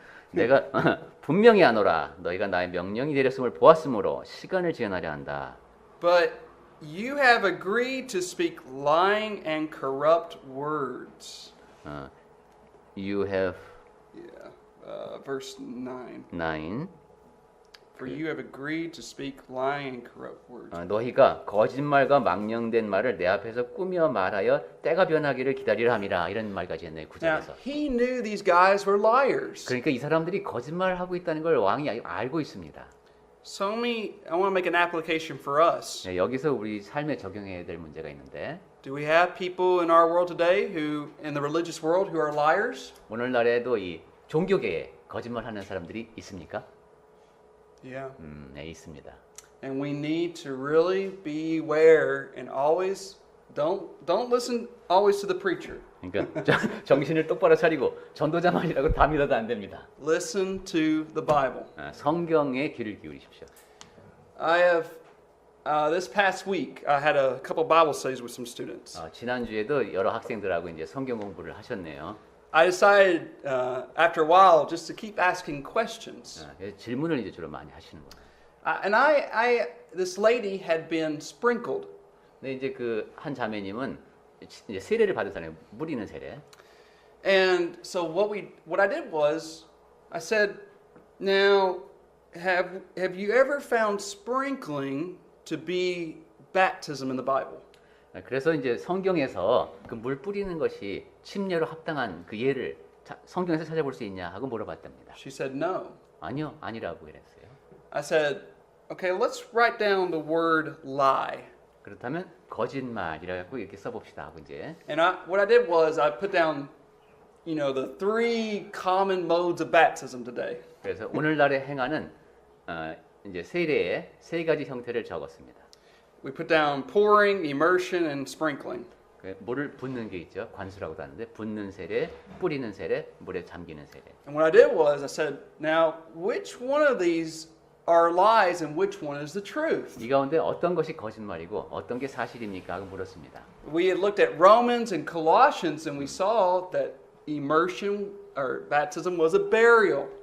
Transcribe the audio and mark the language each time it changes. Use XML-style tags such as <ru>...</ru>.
<ko>내가 분명히 아노라 너희가 나의 명령이 내렸음을 보았으므로 시간을 지연하려 한다.</ko> <en>But you have agreed to speak lying and corrupt words. You have Yeah. Verse 9. 9. For you have agreed to speak lying and corrupt words.</en> <ko>너희가 거짓말과 망령된 말을 내 앞에서 꾸며 말하여 때가 변하기를 기다리라 함이라 이런 말까지 했네요.</ko> <en>Now,</en> <ko>9절에서.</ko> <en>he knew these guys were liars.</en> <ko>그러니까 이 사람들이 거짓말을 하고 있다는 걸 왕이 알고 있습니다.</ko> <en>So I want to make an application for us.</en> <ko>네, 여기서 우리 삶에 적용해야 될 문제가 있는데</ko> <en>Do we have people in our world today who, in the religious world, who are liars?</en> <ko>오늘날에도 이 종교계에 거짓말하는 사람들이 있습니까?</ko> <en>Yeah.</en> <ko>네, 있습니다.</ko> <en>And we need to really beware and always don't listen always to the preacher.</en> <ko>그러니까 정신을 똑바로 차리고 전도자 말이라고 다 믿어도 안 됩니다.</ko> <en>Listen to the Bible.</en> <ko>성경에 귀를 기울이십시오.</ko> <en>I have this past week I had a couple Bible studies with some students.</en> <ko>지난주에도 여러 학생들하고 이제 성경 공부를 하셨네요.</ko> <en>I decided after a while just to keep asking questions.</en> <ko>질문을 이제 주로 많이 하시는 거예요.</ko> <en>And this lady had been sprinkled.</en> <ko>근데 이제 그 한 자매님은 이제 세례를 받은 사람이 물 있는 세례.</ko> <en>And so what I did was I said, "Now, have you ever found sprinkling to be baptism in the Bible?"</en> <ko>그래서 이제 성경에서 그 물 뿌리는 것이 침례로 합당한 그 예를 성경에서 찾아볼 수 있냐 하고 물어봤답니다.</ko> <en>She said, "No."</en> <ko>아니요, 아니라고 그랬어요.</ko> <en>I said, "Okay, let's write down the word lie."</en> <ko>그렇다면 거짓말이라고 이렇게 써봅시다 하고 이제</ko> <en>And what I did was I put down, the 3 common modes of baptism today.</en> <ko>그래서 오늘날에 행하는 이제 세례의 3가지 형태를 적었습니다.</ko> <en>We put down pouring, immersion, and sprinkling.</en> <ko>물을 붓는 게 있죠. 관수라고도 하는데 붓는 세례, 뿌리는 세례, 물에 잠기는 세례.</ko> <en>And what I did was I said, "Now, which one of these are lies and which one is the truth?</en> <ko>이 가운데 어떤 것이 거짓말이고 어떤 게 사실입니까? 하고 물었습니다.</ko> <en>We had looked at Romans and Colossians and we saw that immersion or baptism was a burial.</en>